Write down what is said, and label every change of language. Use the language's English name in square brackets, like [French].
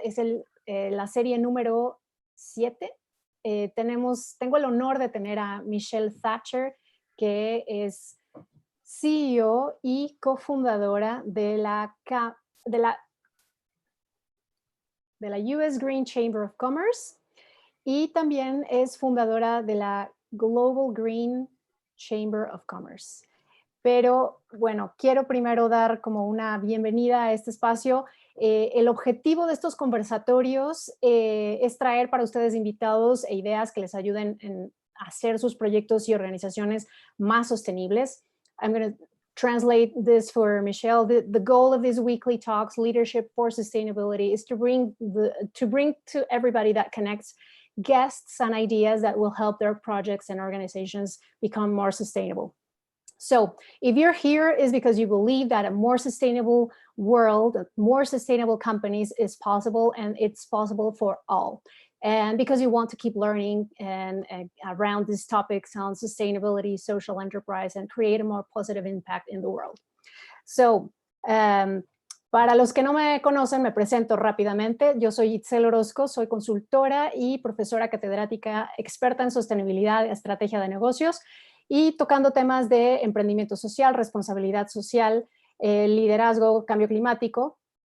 [Spanish] Es la serie número 7. Tengo el honor de tener a Michelle Thatcher, que es CEO y cofundadora de la US Green Chamber of Commerce, y también es fundadora de la Global Green Chamber of Commerce. Pero bueno, quiero primero dar como una bienvenida a este espacio. El objetivo de estos conversatorios es traer para ustedes invitados e ideas que les ayuden en hacer sus proyectos y organizaciones más sostenibles. [English] I'm going to translate this for Michelle. The goal of these weekly talks, Leadership for Sustainability, is to bring to everybody that connects guests and ideas that will help their projects and organizations become more sustainable. So if you're here, is because you believe that a more sustainable world, more sustainable companies is possible, and it's possible for all. And because you want to keep learning and around these topics on sustainability, social enterprise, and create a more positive impact in the world. [Spanish] So, para los que no me conocen, me presento rápidamente. Yo soy Itzel Orozco, soy consultora y profesora catedrática experta en sostenibilidad y estrategia de negocios, y tocando temas de emprendimiento social, responsabilidad social, liderazgo, cambio climático.